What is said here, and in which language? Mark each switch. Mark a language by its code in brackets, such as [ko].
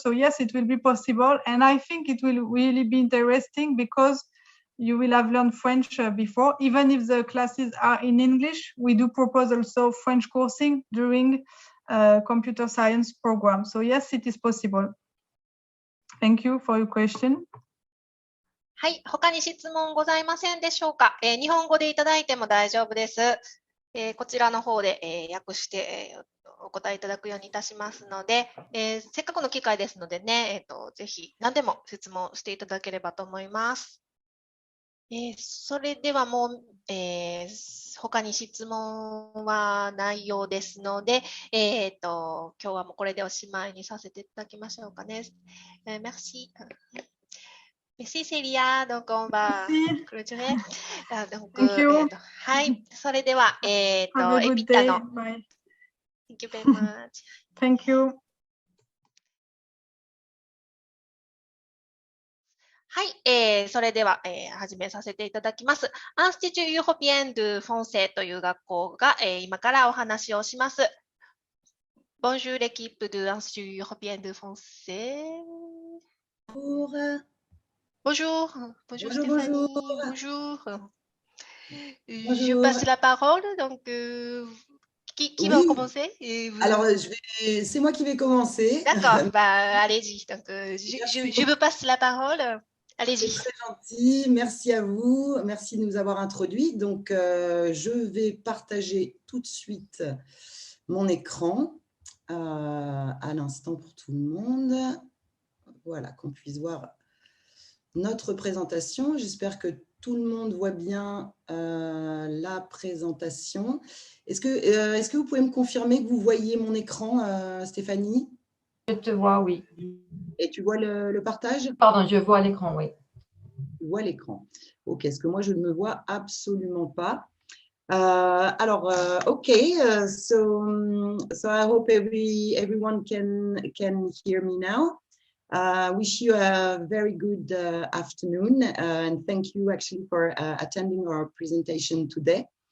[en] So yes, it will be possible. And I think it will really be interesting because you will have learned French before. Even if the classes are in English, we do propose also French coursing during computer science program. So yes, it is possible. Thank you for your question. [ja] はい、他に質問ございませんでしょうか。日本語でいただいても大丈夫です。こちらの方で、訳して、お答えいただくようにいたしますので、せっかくの機会ですのでね、ぜひ何でも質問していただければと思います。それではもう、他に質問はないようですので、今日はもうこれでおしまいにさせていただきましょうかね。 [fr] Merci. Merci Célia. Donc on va clôturer. Donc, [ja] はい、それではEPITAの [en] Thank you very much. Thank you. [ja] はい、それでは、始めさせていただきます。 Institut Européen de Français という学校が、今からお話をします。 [fr] Bonjour l'équipe de l'Institut Européen de Français. Bonjour. Bonjour Stéphanie. Bonjour. Je passe la parole. Donc, qui va commencer? Alors, c'est moi qui vais commencer. D'accord, bah, allez-y. Donc, je vous passe la parole. Allez-y. C'est très gentil. Merci à vous. Merci de nous avoir introduits. Donc, je vais partager tout de suite mon écran à l'instant pour tout le monde. Voilà, qu'on puisse voir notre présentation. J'espère que tout le monde voit bien la présentation. Est-ce que vous pouvez me confirmer que vous voyez mon écran, Stéphanie? Je te vois, oui. Et tu vois le partage? Pardon, je vois l'écran, oui. Tu vois l'écran. Ok, est-ce que moi, je ne me vois absolument pas? Alors, [en] okay, so I hope everyone can hear me now. Wish you a very good afternoon, and thank you actually for attending our presentation today.